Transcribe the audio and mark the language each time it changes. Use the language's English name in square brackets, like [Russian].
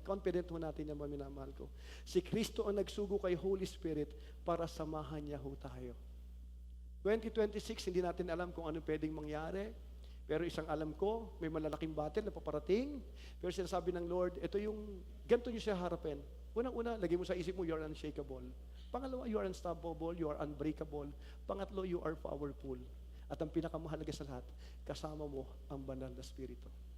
[Filipino] Confident ho natin yan, maminamahal ko. Si Kristo ang nagsugo kay Holy Spirit para samahan niya ho tayo. 2026, hindi natin alam kung ano pwedeng mangyari. Pero isang alam ko, may malalaking battle na paparating. Pero sinasabi ng Lord, ito yung, ganito nyo siya harapin. Unang-una, lagay mo sa isip mo, [English] you are unshakable. Pangalawa, you are unstoppable, you are unbreakable. Pangatlo, you are powerful. [Filipino] At ang pinakamahalaga sa lahat, kasama mo ang banal na Espiritu.